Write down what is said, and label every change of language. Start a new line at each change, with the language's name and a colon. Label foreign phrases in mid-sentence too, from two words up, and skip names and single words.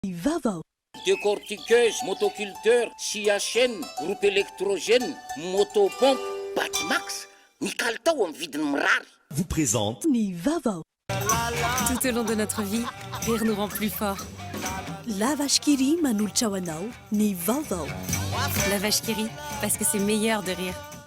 French: Décortiqueuse, motoculteur, scie à chaîne, groupe électrogène, motopompe, Batimax,
Malagasy: ny kalitao amin'ny vidiny mirary.
French: Vous présente
Malagasy: Ny vaovao.
French: Tout au long de notre vie, rire nous rend plus forts.
Malagasy: La vache qui rit manolotra ho anao, ny vaovao.
French: La vache qui rit, parce que c'est meilleur de rire.